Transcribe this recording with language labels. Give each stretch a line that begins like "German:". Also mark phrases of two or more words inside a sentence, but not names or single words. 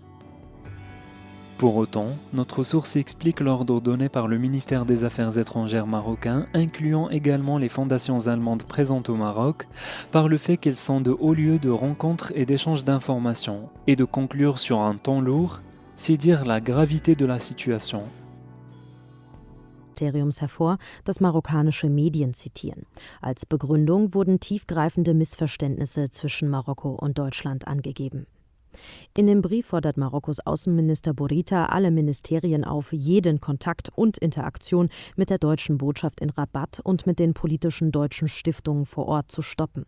French: Pour autant, notre source explique l'ordre donné par le ministère des Affaires étrangères marocain, incluant également les fondations allemandes présentes au Maroc, par le fait qu'elles sont de hauts lieux de rencontres et d'échanges d'informations, et de conclure sur un ton lourd, c'est dire la gravité de la situation.
German: Hervor, das marokkanische Medien zitieren. Als Begründung wurden tiefgreifende Missverständnisse zwischen Marokko und Deutschland angegeben. In dem Brief fordert Marokkos Außenminister Bourita alle Ministerien auf, jeden Kontakt und Interaktion mit der deutschen Botschaft in Rabat und mit den politischen deutschen Stiftungen vor Ort zu stoppen.